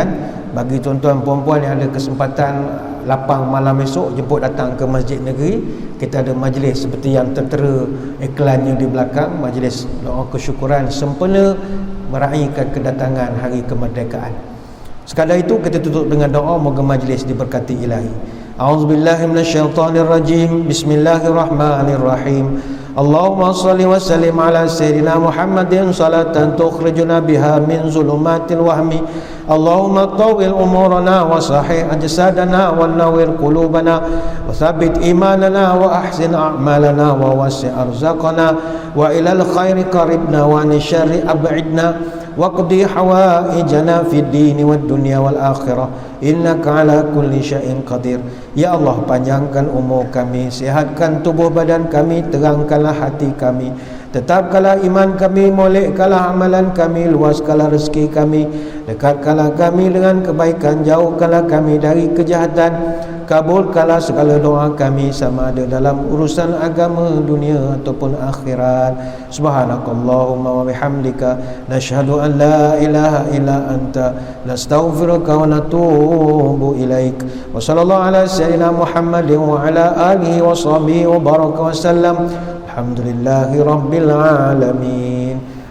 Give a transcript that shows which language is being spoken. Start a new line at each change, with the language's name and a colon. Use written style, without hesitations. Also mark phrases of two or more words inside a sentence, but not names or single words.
Malay: Bagi tuan-tuan puan-puan yang ada kesempatan lapang malam esok, jemput datang ke Masjid Negeri. Kita ada majlis seperti yang tertera iklannya di belakang, majlis doa kesyukuran sempena meraihkan kedatangan hari kemerdekaan. Sekadar itu kita tutup dengan doa, moga majlis diberkati ilahi.
Arabic: أعوذ بالله من الشيطان الرجيم. بسم الله الرحمن الرحيم. اللهم صل وسلم على سيدنا محمد صلاة تخرجنا بها من ظلمات الوهم. اللهم طول عمرنا وصحح أجسادنا ونور قلوبنا وثبت إيماننا وأحسن أعمالنا ووسع أرزاقنا وإلى الخير قربنا وعن الشر أبعدنا واقض حوائجنا في الدين والدنيا والآخرة إنك على كل شيء قدير.
Malay: Ya Allah, panjangkan umur kami, sihatkan tubuh badan kami, terangkanlah hati kami, tetapkanlah iman kami, molekkanlah amalan kami, luaskanlah rezeki kami, dekatkanlah kami dengan kebaikan, jauhkanlah kami dari kejahatan, kabulkanlah segala doa kami, sama ada dalam urusan agama, dunia ataupun akhirat.
Arabic: سبحانك اللهم وبحمدك نشهد أن لا إله إلا أنت نستغفرك ونتوب إليك. وصلى الله على سيدنا محمد وعلى آله وصحبه وبارك وسلم. الحمد لله رب العالمين.